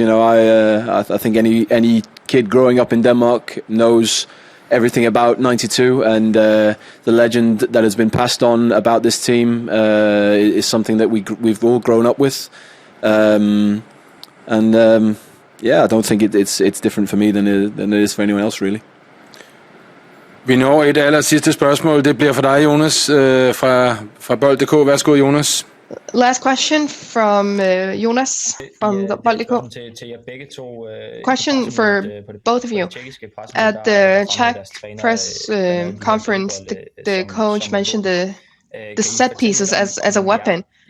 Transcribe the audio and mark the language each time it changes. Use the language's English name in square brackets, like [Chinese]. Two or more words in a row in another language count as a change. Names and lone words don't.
[English] I think any kid growing up in Denmark knows everything about 92, and the legend that has been passed on about this team is something that we've all grown up with. Yeah, I don't think it's different for me than it is for anyone else, really. [Danish] Vi når et aller sidste spørgsmål. Det bliver for dig, Jonas, fra Bold.dk. Værsgo, Jonas. [English] Last question from Jonas from Bold.dk. Question for both of you. At the Czech press conference, the coach mentioned the set pieces as a weapon.